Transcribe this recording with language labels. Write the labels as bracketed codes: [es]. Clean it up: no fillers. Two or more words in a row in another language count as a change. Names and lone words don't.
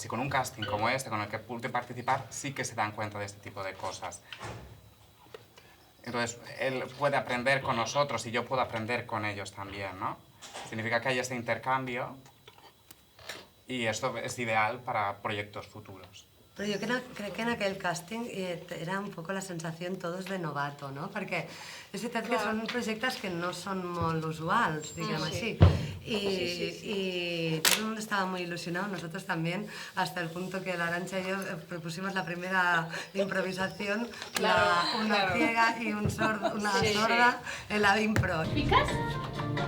[es] Y con un casting como este, con el que pude participar, sí que se dan cuenta de este tipo de cosas. Entonces, él puede aprender con nosotros y yo puedo aprender con ellos también, ¿no? Significa que hay este intercambio y esto es ideal para proyectos futuros. [ca] Però jo crec que en aquell càsting era un poc la sensació [es] todos de novato, [ca] no? Perquè és veritat que són projectes que no són molt usuals, diguem així. [es] Y todo el mundo estaba muy ilusionado, nosotros también, hasta el punto que la Arantxa y yo propusimos la primera improvisación, una ciega y una sorda en la impro. ¿Picas?